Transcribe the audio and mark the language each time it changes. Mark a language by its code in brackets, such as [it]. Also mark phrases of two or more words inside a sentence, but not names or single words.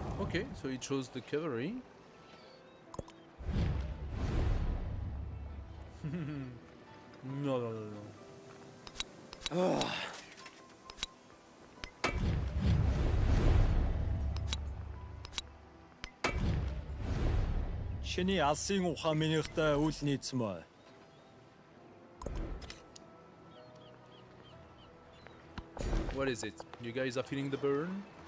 [en] Okay, so it shows the cavalry. No, no, no, no. [mn] Чиний алсын ухаан минийхтэй үл нийцмэ. [en] What is it? You guys are feeling the burn?